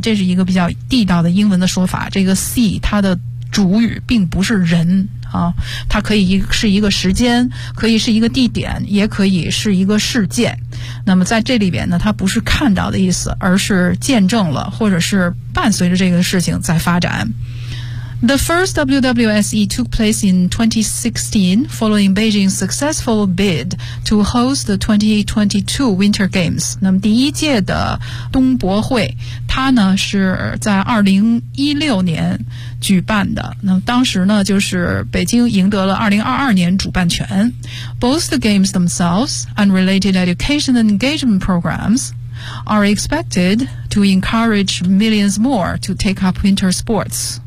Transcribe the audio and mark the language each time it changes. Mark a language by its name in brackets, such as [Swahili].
[Chinese] 这是一个比较地道的英文的说法。这个 see 它的主语并不是人啊，它可以是一个时间，可以是一个地点，也可以是一个事件。那么在这里边呢，它不是看到的意思，而是见证了，或者是伴随着这个事情在发展。 [English] The first WWSE took place in 2016, following Beijing's successful bid to host the 2022 Winter Games. [Chinese] 那么第一届的冬博会，它呢是在2016年举办的。那么当时呢，就是北京赢得了2022年主办权。 [English] Both the games themselves and related education and engagement programs are expected to encourage millions more to take up winter sports.